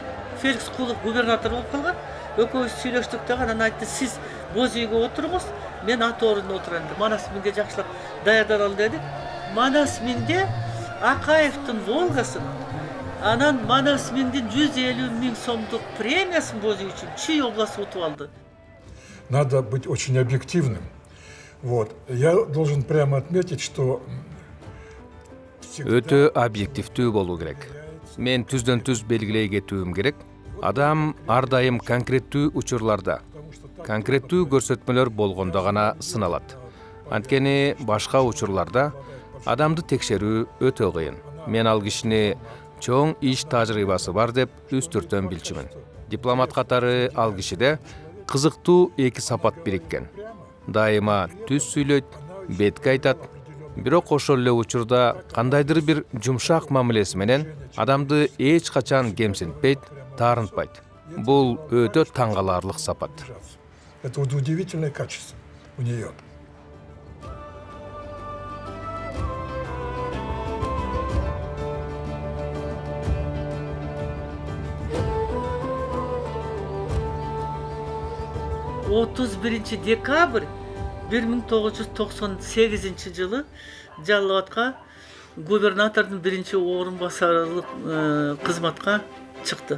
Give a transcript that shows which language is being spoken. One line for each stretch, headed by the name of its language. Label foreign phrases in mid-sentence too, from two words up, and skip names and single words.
Kyrgyz: Феликс Кулов губернатор болуп калган. Экөөбүз сүйлөштүк дагы, анан айтты, сиз боз үйгө отуруңуз, мен ат ордуна отурам деп. Манас минге жакшылап даярданалы дедик. Манас минде Акаевдин Волгасын, анан Манас миндин 150 000 сомдук премиясын боз үй үчүн Чүй областы утуп алды.
Russian: Надо быть очень объективным. Вот. Я должен прямо отметить, что
Kyrgyz: өтө объективдүү болуу керек. Мен түздөн түз белгилей кетүүм керек. Адам ар дайым конкреттүү учурларда, конкреттүү көрсөтмөлөр болгондо гана сыналат. Анткени башка учурларда адамды текшерүү өтө кыйын. Мен ал кишини чоң иш тажрыйбасы бар деп үстүртөн билчүмүн. Дипломат катары ал кишиде кызыктуу эки сапат бириккен. Дайыма түз сүйлөйт, бетке айтат. Бирок ошол эле учурда кандайдыр бир жумшак мамилеси менен адамды эч качан кемсинтпейт, таарынтпайт. Бул өтө таң каларлык сапат.
Russian: Это удивительное качество у нее.
Kyrgyz: Декабрь 1998 жылы Жалал Абадка губернатордун биринчи орун басарлык кызматка чыкты.